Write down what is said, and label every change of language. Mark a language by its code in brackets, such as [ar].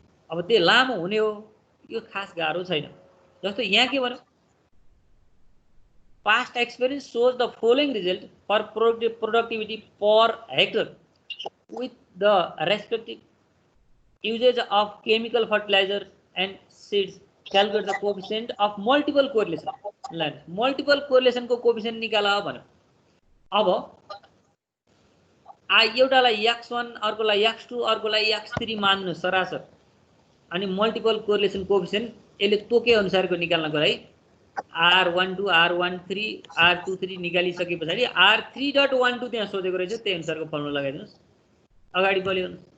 [ne] अब त्यो लामो हुने हो, यो खास गाह्रो छैन. जस्तो यहाँ के भन्यो, [en] Past experience shows the following result for productivity per hectare with the respective usage of chemical fertilizer and seeds. Calculate the coefficient of multiple correlation. [ne] Multiple correlation को coefficient निकाला भन्यो. अब एउटालाई x1, अर्कोलाई x2, अर्कोलाई x3 मान्नु सरासर. अनि मल्टिपल कोरिलेसन कोएफिसिएन्ट यसले तोके अनुसारको निकाल्नको लागि R12, R13, R23 निकालिसके पछाडि R3.12 त्यहाँ सोधेको रहेछ, त्यही अनुसारको फर्मुला लगाइदिनुस्. अगाडि बढ्यो.